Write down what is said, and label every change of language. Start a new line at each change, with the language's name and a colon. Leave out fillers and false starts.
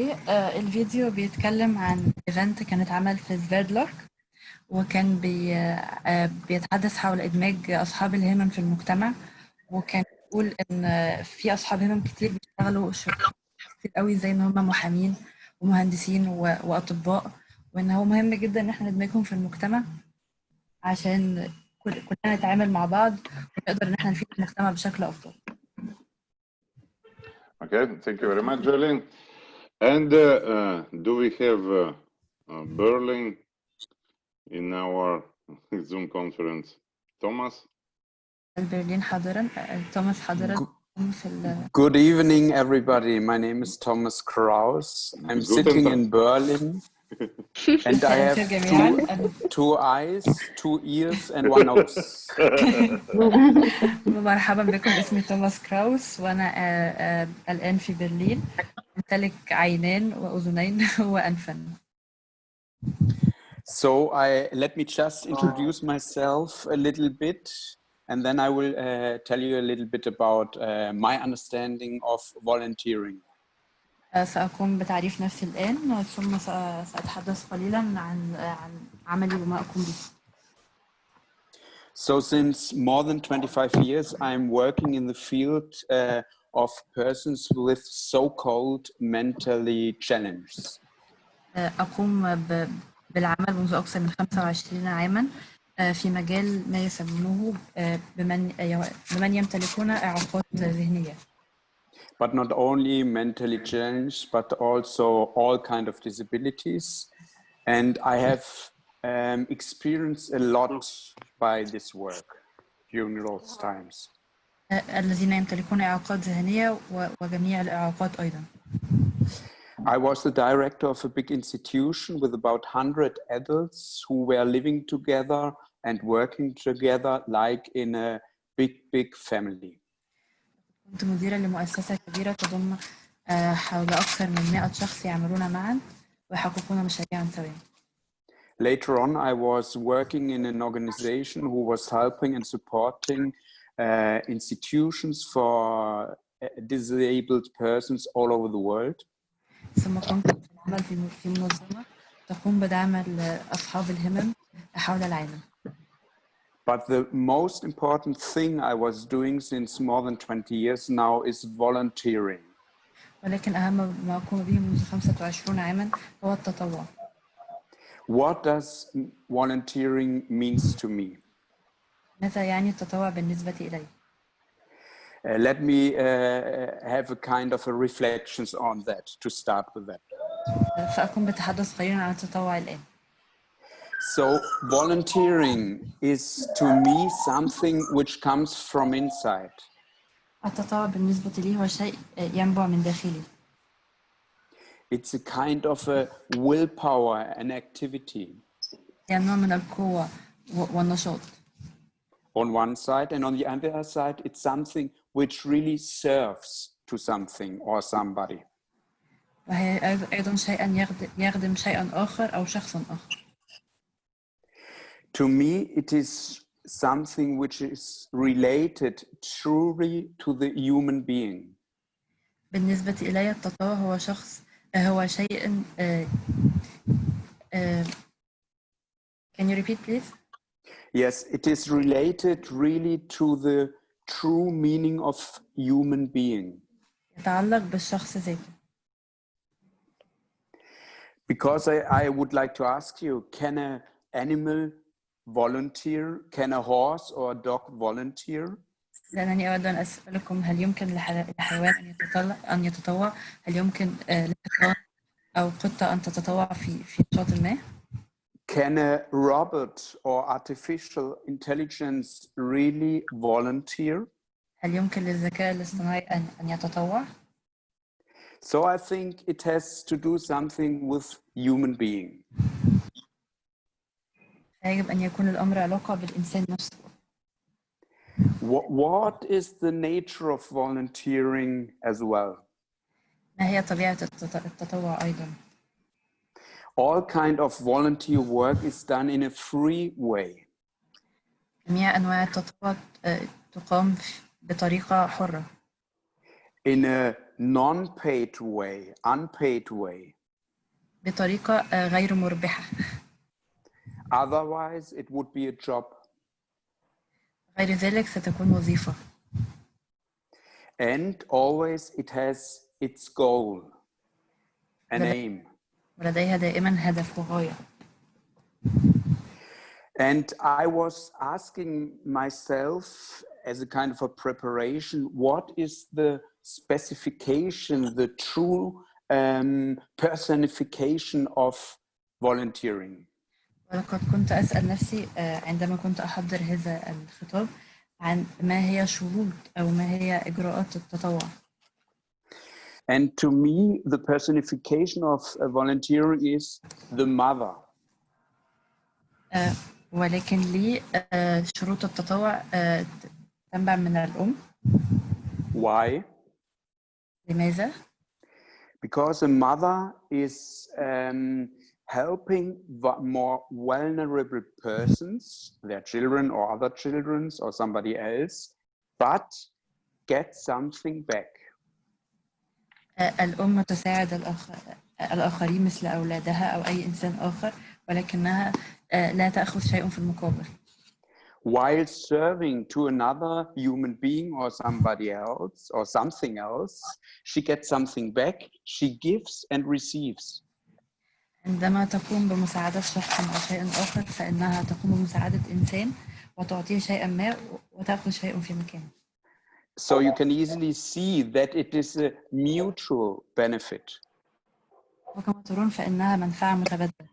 Arabic: الفيديو بيتكلم عن ايفنت كان اتعمل في سفيردلوك، وكان بيتحدث حول إدماج أصحاب الهمم في المجتمع، وكان بيقول إن في أصحاب همم كتير بيشتغلوا شغل كتير قوي زي إن هم محامين ومهندسين وأطباء، وإن هو مهم جدا إن إحنا ندمجهم في المجتمع عشان كلنا نتعامل مع بعض ونقدر إن إحنا نفيد المجتمع بشكل أفضل.
English: Okay, thank you very much, Jerlyn. And do we have Berlin in our Zoom conference? Thomas?
Arabic: برلين حاضرا. توماس حاضرا.
English: Good evening, everybody. My name is Thomas Kraus. I'm sitting in Berlin, and I have two eyes, 2 ears, and 1 nose.
Arabic: مرحبا بكم، اسمي توماس كراوس وأنا الآن في برلين، أمتلك عينين وأذنين وأنفا.
English: So let me just introduce myself a little bit, and then I will tell you a little bit about my understanding of volunteering.
Arabic: سأقوم بتعريف نفسي الآن، ثم سأتحدث قليلا عن عملي وما أقوم به.
English: So since more than 25 years, I'm working in the field of persons with so-called mentally challenged.
Arabic: أقوم بالعمل منذ أكثر من 25 عاما في مجال ما يسمونه بمن يمتلكون إعاقات ذهنية.
English: But not only mentally challenged, but also all kind of disabilities. And I have experienced a lot by this work. funerals times.
Arabic: الذين يمتلكون إعاقات ذهنية وجميع الإعاقات أيضا.
English: I was the director of a big institution with about 100 adults who were living together and working together like in a big family.
Arabic: كنت مديرة لمؤسسة كبيرة تضم حول أكثر من 100 شخص يعملون معا ويحققون مشاريعا سويا.
English: Later on, I was working in an organization who was helping and supporting institutions for disabled persons all over the world.
Arabic: ثم كنت أعمل في منظمة تقوم بدعم أصحاب الهمم حول العالم.
English: But the most important thing I was doing since more than 20 years now is volunteering.
Arabic: ولكن أهم ما أقوم به منذ 25 عاما هو التطوع.
English: What does volunteering means to me?
Arabic: ماذا يعني التطوع بالنسبة إلي؟
English: Let me have a kind of a reflections on that to start with that.
Arabic: سأقوم بتحدث قليلا عن التطوع الآن.
English: So volunteering is to me something which comes from inside.
Arabic: التطوع بالنسبة لي هو شيء ينبع من داخلي.
English: It's a kind of a willpower and activity.
Arabic: يعني نوع من القوة والنشاط.
English: On one side, and on the other side, it's something which really serves to something or somebody.
Arabic: وهي أيضا شيئا يخدم شيئا آخر أو شخصا آخر.
English: To me, it is something which is related truly to the human being.
Arabic: بالنسبة إلي التطوع هو شيء
English: Can you repeat please? Yes, it is related really to the true meaning of human being.
Arabic: يتعلق بالشخص ذاته.
English: Because I would like to ask you, can an animal volunteer? Can a horse or a dog volunteer?
Arabic: لأنني أود أن أسألكم هل يمكن لحيوان أن يتطوع؟ هل يمكن لحيوان أو قطة أن تتطوع في نشاط ما؟
English: Can a robot or artificial intelligence really volunteer?
Arabic: هل يمكن للذكاء الاصطناعي أن يتطوع؟
English: So I think it has to do something with human being.
Arabic: يجب أن يكون الأمر علاقة بالإنسان نفسه.
English: What is the nature of volunteering as well?
Arabic: ما هي طبيعة التطوع أيضا؟
English: All kind of volunteer work is done in a free way.
Arabic: جميع أنواع التطوع تقام بطريقة حرة.
English: In a non-paid way, unpaid way.
Arabic: بطريقة غير مربحة.
English: Otherwise, it would be a job.
Arabic: غير ذلك ستكون وظيفة.
English: And always it has its goal, an aim.
Arabic: ولديها دائما هدف وغاية.
English: And I was asking myself as a kind of a preparation, what is the specification, the true personification of volunteering?
Arabic: ولقد كنت أسأل نفسي عندما كنت أحضر هذا الخطاب عن ما هي شروط أو ما هي إجراءات التطوع.
English: And to me, the personification of volunteering is the mother.
Arabic: ولكن لي شروط التطوع تنبع من الأم.
English: Why?
Arabic: لماذا؟
English: Because a mother is helping more vulnerable persons, their children or other children or somebody else, but get something back.
Arabic: الأم تساعد الآخرين مثل أولادها أو أي إنسان آخر ولكنها لا تأخذ شيء في المقابل.
English: While serving to another human being or somebody else or something else, she gets something back, she gives and receives.
Arabic: عندما تقوم بمساعدة شخص أو شيء آخر فإنها تقوم بمساعدة إنسان وتعطيه شيئا ما وتأخذ شيء في مكانه.
English: So you can easily see that it is a mutual benefit.
Arabic: وكما ترون فإنها منفعة متبادلة.